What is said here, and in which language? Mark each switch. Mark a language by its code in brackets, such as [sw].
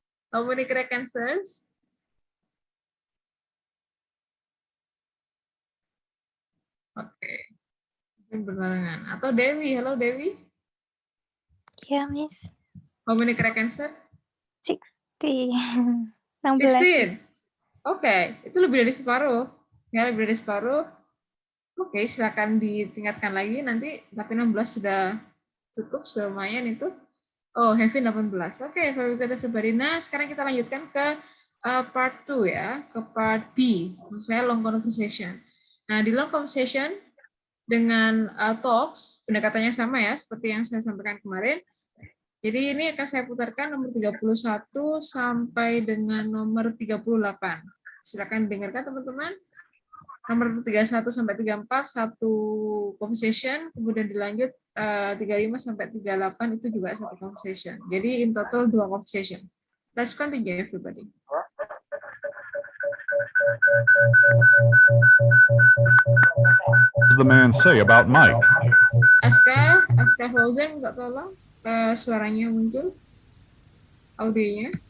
[en] How many correct answers? [id] Oke. Berbarengan. Atau Dewi. Halo Dewi. Ya, Miss. [en] How many correct answer? 60. 16. 16. [id] Oke, itu lebih dari separuh. Ya, lebih dari separuh. Oke, silakan ditingkatkan lagi nanti. Tapi 16 sudah cukup, sudah lumayan itu. Oh, Hevin 18. [en] Oke, very good everybody. [id] Nah, sekarang kita lanjutkan ke part 2 ya, ke part B. Maksudnya long conversation. Nah, di long conversation dengan talks, pendekatannya sama ya, seperti yang saya sampaikan kemarin. Jadi ini akan saya putarkan nomor 31 sampai dengan nomor 38. Silakan dengarkan teman-teman. Nomor 31 sampai 34 satu conversation, kemudian dilanjut 35 sampai 38 itu juga satu conversation. Jadi [en] in total 2 conversation. Let's continue everybody. What does the man say about Mike? [id] Aska Fauzan, minta tolong suaranya muncul, audionya.